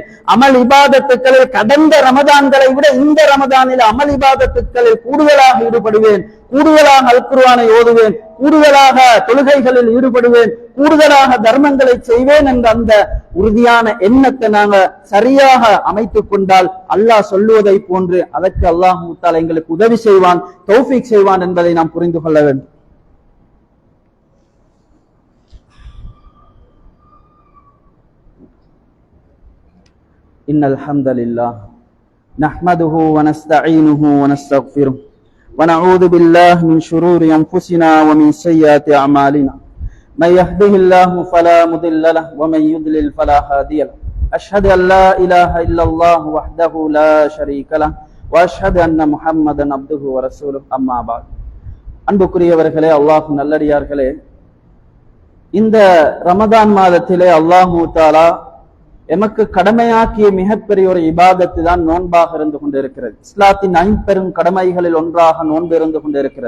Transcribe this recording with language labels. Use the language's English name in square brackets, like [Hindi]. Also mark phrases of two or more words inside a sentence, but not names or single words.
[Tamil] அமல் இபாதத்துக்களில் கடந்த ரமதான்களை விட இந்த ரமதானில் அமல் இபாதத்துக்களில் கூடுதலாக ஈடுபடுவேன், கூடுதலாக அல் குர்ஆனை ஓதுவேன், கூடுதலாக தொழுகைகளில் ஈடுபடுவேன், கூடுதலாக தர்மங்களை செய்வேன் என்ற அந்த உறுதியான எண்ணத்தை நாங்க சரியாக அமைத்துக் கொண்டால் அல்லாஹ் சொல்லுவதை போன்று அதற்கு அல்லாஹ் தஆலா எங்களுக்கு உதவி செய்வான், தௌஃபீக் செய்வான் என்பதை நாம் புரிந்து கொள்ள வேண்டும். [Arabic] إن الحمد لله نحمده ونستعينه ونستغفره ونعوذ بالله من شرور أنفسنا ومن سيئات أعمالنا من يهده الله فلا مضل له ومن يضلل فلا هادي له أشهد أن لا إله إلا الله وحده لا شريك له وأشهد أن محمدا عبده ورسوله أما بعد. [Tamil] அன்புக்குரியவர்களே, அல்லாஹ் நல்லடியார்களே, இந்த ரமதான் மாதத்திலே அல்லாஹ் தஆலா எமக்கு கடமையாக்கிய மிகப்பெரிய ஒரு இபாதத்து தான் நோன்பாக இருந்து கொண்டிருக்கிறது. இஸ்லாத்தின் 5 பெரும் கடமைகளில் ஒன்றாக நோன்பு இருந்து கொண்டிருக்கிறது.